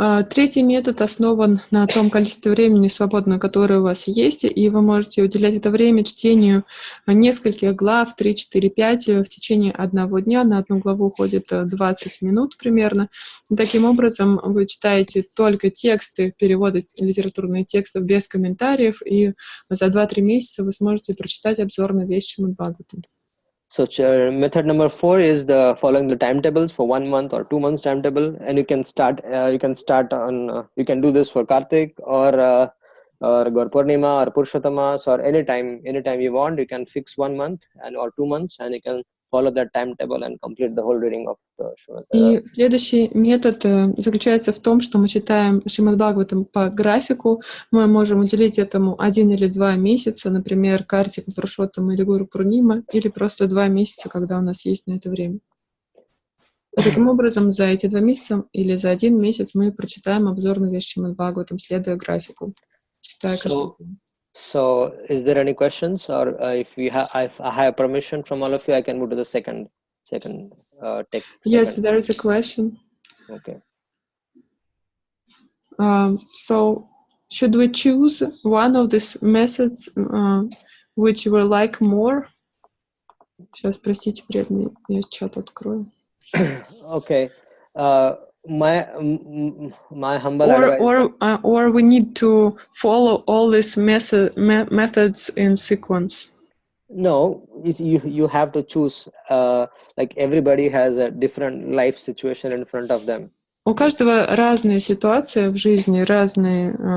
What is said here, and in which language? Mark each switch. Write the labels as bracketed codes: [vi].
[ru] Третий метод основан на том количестве времени свободного, которое у вас есть, и вы можете уделять это время чтению нескольких глав, 3, 4, 5 в течение 1 дня. На 1 главу уходит 20 минут примерно. И таким образом вы читаете только тексты, переводы литературных текстов без комментариев, и за 2-3 месяца вы сможете прочитать обзор на весь Шримад Бхагаватам. [en] So method number 4 is the following the timetables for 1 month or 2 months timetable, and you can you can do this for Kartik or Gaur Purnima or Purushottamas, or anytime you want. You can fix 1 month or 2 months, and you can follow that timetable and complete the whole reading of the Srimad. [ru] И следующий метод заключается в том, что мы читаем Шримад Бхагаватам по графику. Мы можем уделить этому 1 или 2 месяца, например, Картика, Пурушоттама или Гуру Пурнима, или просто 2 месяца, когда у нас есть на это время. И таким образом, за эти 2 месяца или за 1 месяц мы прочитаем обзор на весь Шримад Бхагаватам, следуя графику, читая каждый день. [en] So, is there any questions, or if I have permission from all of you, I can move to the second text. Yes, there is a question. Okay. So, should we choose one of these methods which you will like more? [ru] Сейчас, простите, преданные, я чат открою. [en] Okay. My humble advice. Or we need to follow all these methods in sequence. No, you have to choose. Like everybody has a different life situation in front of them. [ru] У каждого разные ситуации в жизни, разные